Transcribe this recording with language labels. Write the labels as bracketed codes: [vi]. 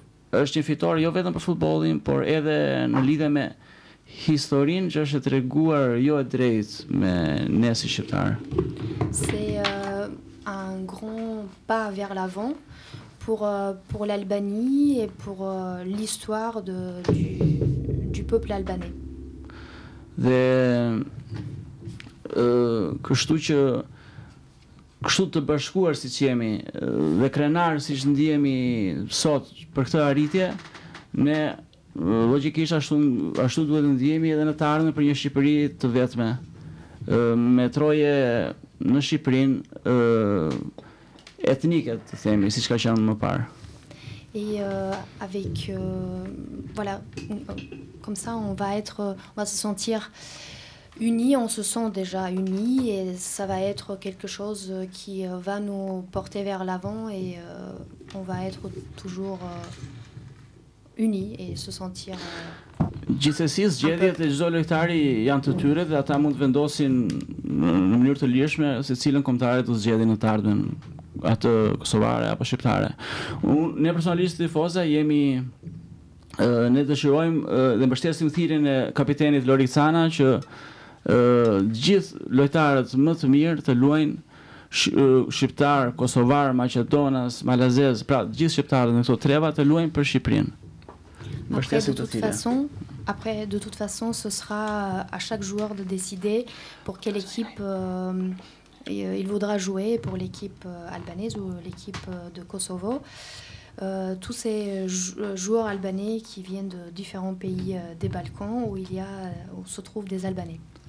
[sq] Është një fitore jo vetëm për futbollin, por edhe në lidhje me historinë që është treguar jo e drejtë me ne si shqiptarë. [fr] C'est un grand pas vers l'avant pour l'Albanie et pour l'histoire du peuple albanais. [sq] Dhe kështu që kështu të bashkuar siç jemi dhe krenar siç ndihemi sot për këtë arritje, ne logjikisht ashtu duhet të ndihemi edhe në të ardhmen për një Shqipëri të vetme, me troje në Shqipërinë etnike, të themi, siç ka qenë më parë. [fr] Et avec voilà, comme ça on va se sentir unis, on se sent déjà unis et ça va être quelque chose qui va nous porter vers l'avant et on va être toujours unis et se sentir [sq] gjithsesi zgjedhjet e çdo lojtari janë të tyre dhe ata mund të vendosin në mënyrë të lirshme se cilën kombëtare do zgjedhin në të ardhmen, atë kosovare apo shqiptare. Ne personalisht tifozë jemi ne dëshirojmë dhe mbështesim thirrjen e kapitenit Loricana që gjithë lojtarët më të mirë të luajnë shqiptar, kosovar, maqedonas, malazez, pra gjithë shqiptarët në këto treva të luajnë për Shqipërinë. Mbështesim të tjerë. [fr] Après, de toute façon, ce sera à chaque joueur de décider pour quelle équipe il voudra jouer, pour l'équipe albanaise ou l'équipe de Kosovo. Tous ces joueurs albanais qui viennent de différents pays des Balkans où se trouvent des Albanais.